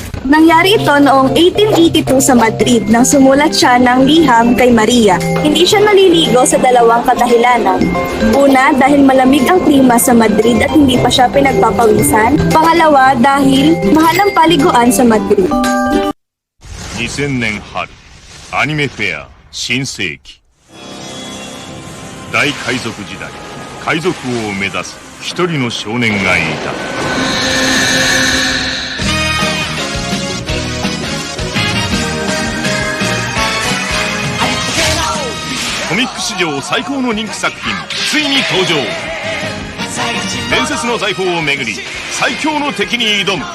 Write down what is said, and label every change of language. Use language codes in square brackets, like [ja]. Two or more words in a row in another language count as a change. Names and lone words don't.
[tl] Nangyari ito noong 1882 sa Madrid nang sumulat siya ng liham kay Maria. Hindi siya naliligo sa dalawang kadahilanan. Una, dahil malamig ang klima sa Madrid at hindi pa siya pinagpapawisan. Pangalawa, dahil mahal ang paliguan sa Madrid. [ja] 2000 年春アニメフェア新世紀大海賊時代海賊王を目指す一人の少年がいたコミック史上最高の人気作品ついに登場伝説の財宝をめぐり最強の敵に挑む